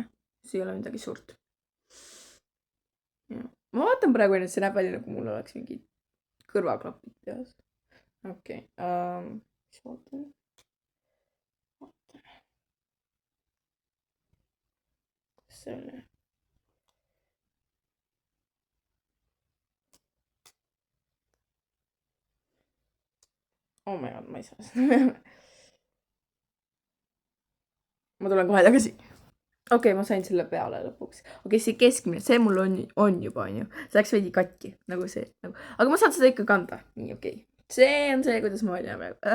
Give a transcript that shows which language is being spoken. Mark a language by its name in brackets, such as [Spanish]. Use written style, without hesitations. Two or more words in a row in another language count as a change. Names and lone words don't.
[Estonian] See ei ole midagi suurt. Ja. Ma vaatan praegu, et see näeb välja, nagu mul oleks mingi kõrvaklapid peas. Okei. Mis vaatan? Kus see oli? [English] Oh my god, [Estonian] ma ei saa seda. Ma tulen kohe tagasi. Okei, ma sain selle peale lõpuks. Okei, see keskmine, see mul on juba, on ju. See läks veidi katki, nagu see. Aga ma saan seda ikka kanda. Nii, okei. see on see, kuidas ma välja näen praegu.